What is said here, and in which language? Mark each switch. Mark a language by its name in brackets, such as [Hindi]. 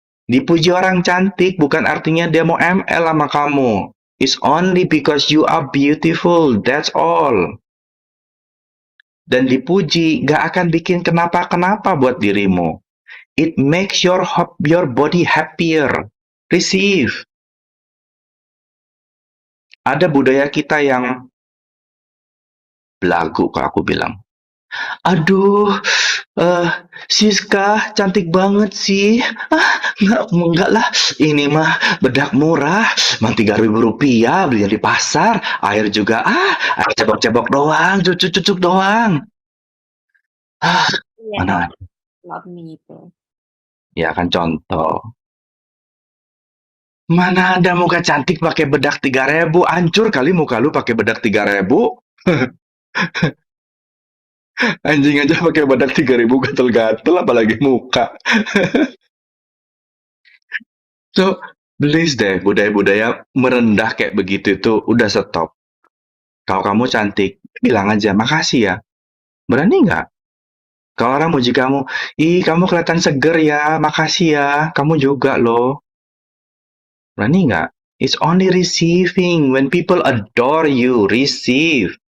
[Indonesian] Dipuji orang cantik bukan artinya dia mau ML sama kamu. [English] It's only because you are beautiful, that's all. [Indonesian] Dan dipuji gak akan bikin kenapa-kenapa buat dirimu. [English] It makes your body happier. Receive. [Indonesian] Ada budaya kita yang belagu kalau aku bilang. Aduh, Siska cantik banget sih. Enggak lah, ini mah bedak murah, mah 3.000 rupiah belinya di pasar. Air juga, air cebok-cebok doang, cucuk-cucuk doang. Iya, Mana? love me itu. Ya kan contoh. Mana ada muka cantik pakai bedak 3.000, hancur kali muka lu pakai bedak 3.000. Anjing aja pakai bedak 3.000 gatel-gatel apalagi muka. So, please deh, budaya-budaya merendah kayak begitu itu udah stop. Kalau kamu cantik, bilang aja makasih ya. Berani nggak? Kalau orang muji kamu, ih kamu kelihatan seger ya, makasih ya, kamu juga loh. Berani nggak? [English] It's only receiving. When people adore you, receive.